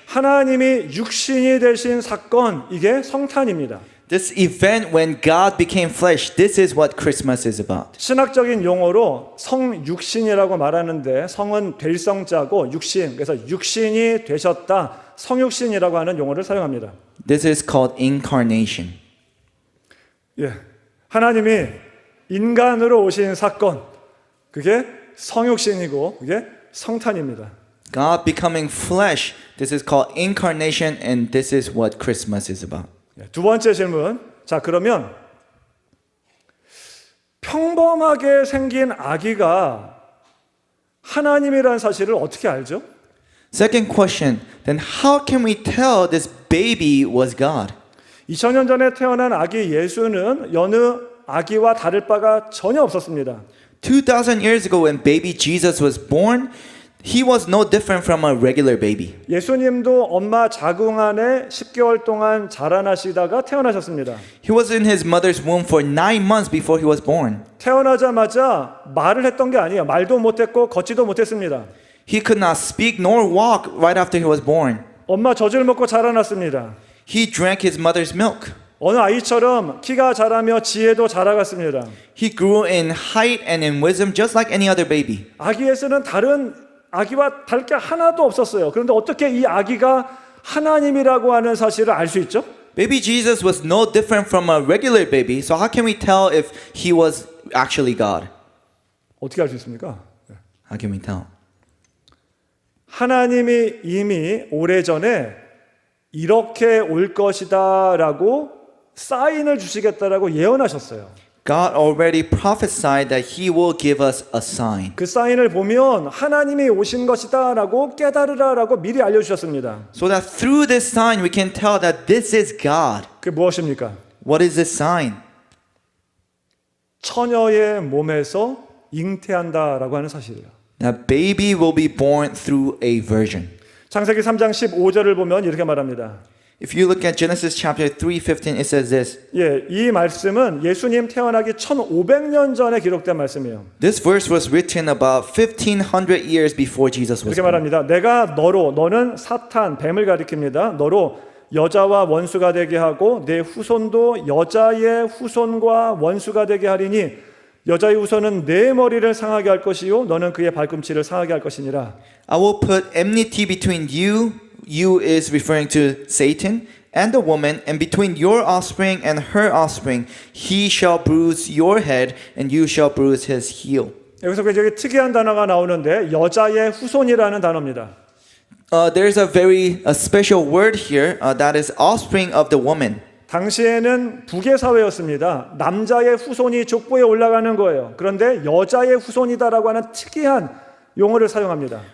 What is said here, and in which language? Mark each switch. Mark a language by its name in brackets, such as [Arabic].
[Korean] 하나님이 육신이 되신 사건, 이게 성탄입니다. [English] This event when God became flesh, this is what Christmas is about. [Korean] 신학적인 용어로 성육신이라고 말하는데 성은 될 성자고 육신, 그래서 육신이 되셨다, 성육신이라고 하는 용어를 사용합니다. [English] This is called incarnation. [Korean] 예, 하나님이 인간으로 오신 사건, 그게 성육신이고 그게 성탄입니다. [English] God becoming flesh, this is called incarnation, and this is what Christmas is about. [Korean] 두 번째 질문. 자, 그러면 평범하게 생긴 아기가 하나님이라는 사실을 어떻게 알죠? [English] Second question, then how can we tell this baby was God? [Korean] 2000년 전에 태어난 아기 예수는 여느 아기와 다를 바가 전혀 없었습니다. [English] 2000 years ago when baby Jesus was born, he was no different from a regular baby. [Korean] 예수님도 엄마 자궁 안에 10개월 동안 자라나시다가 태어나셨습니다. [English] He was in his mother's womb for 9 months before he was born. [Korean] 태어나자마자 말을 했던 게 아니에요. 말도 못했고 걷지도 못했습니다. [English] He could not speak nor walk right after he was born. [Korean] 엄마 젖을 먹고 자라났습니다. [English] He drank his mother's milk. [Korean] 어느 아이처럼 키가 자라며 지혜도 자라갔습니다. [English] He grew in height and in wisdom just like any other baby. [Korean] 아기 예수는 다른 아기와 다를 게 하나도 없었어요. 그런데 어떻게 이 아기가 하나님이라고 하는 사실을 알 수 있죠? [English] Baby Jesus was no different from a regular baby, so how can we tell if he was actually God? [Korean] 어떻게 알 수 있습니까? [English] How can we tell? [Korean] 하나님이 이미 오래전에 이렇게 올 것이다라고 사인을 주시겠다라고 예언하셨어요. [English] God already prophesied that he will give us a sign. [Korean] 그 사인을 보면 하나님이 오신 것이다라고 깨달으라라고 미리 알려주셨습니다. [English] So that through this sign we can tell that this is God. [Korean] 그게 무엇입니까? [English] What is this sign? [Korean] 처녀의 몸에서 잉태한다라고 하는 사실이에요. [English] That baby will be born through a virgin. [Korean] 창세기 3장 15절을 보면 이렇게 말합니다. [English] If you look at Genesis chapter 3:15, it says this. [Korean] 예, 이 말씀은 예수님 태어나기 1500년 전에 기록된 말씀이에요. [English] This verse was written about 1500 years before Jesus was [Korean] 이렇게 [English] born. [Korean] 말합니다. 내가 너로, 너는 사탄, 뱀을 가리킵니다. 너로 여자와 원수가 되게 하고 내 후손도 여자의 후손과 원수가 되게 하리니 여자의 후손은 내 머리를 상하게 할 것이요 너는 그의 발꿈치를 상하게 할 것이니라. [English] I will put enmity between you, you is referring to Satan, and the woman, and between your offspring and her offspring, he shall bruise your head, and you shall bruise his heel. [Korean] 여기서 굉장히 특이한 단어가 나오는데 여자의 후손이라는 단어입니다. [English] There's a very special word here that is offspring of the woman. [Korean] 당시에는 북의 사회였습니다. 남자의 후손이 족보에 올라가는 거예요. 그런데 여자의 후손이다라고 하는 특이한 용어를 사용합니다.